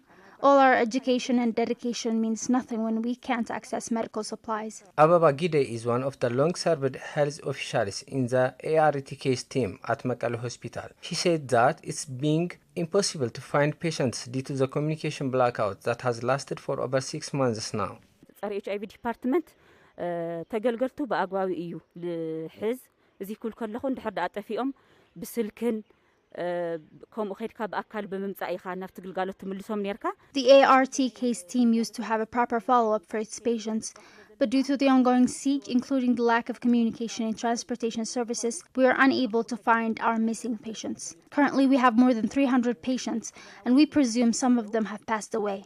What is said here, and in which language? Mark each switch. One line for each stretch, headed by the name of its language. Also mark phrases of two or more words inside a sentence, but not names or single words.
English: All our education and dedication means nothing when we can't access medical supplies. Ababa Gide is one of the long-served health officials in the ART case team at Mekelle Hospital. She said that it's being impossible to find patients due to the communication blackout that has lasted for over 6 months now. HIV department
Tigrinya: ተገልገልቱ በአግባቡ እዩ ለሕዝ እዚ ኩል ከለኹ እንድሕር ዳጠፊኦም ብስልክን ከምኡ ኸድካ በአካል በመምጻእ ኢኻ ናፍቲ ግልጋሎት ትምልሶም ነርካ.
English: The ART case team used to have a proper follow-up for its patients, But due to the ongoing siege, including the lack of communication and transportation services, we are unable to find our missing patients. Currently, we have more than 300 patients, and we presume some of them have passed away.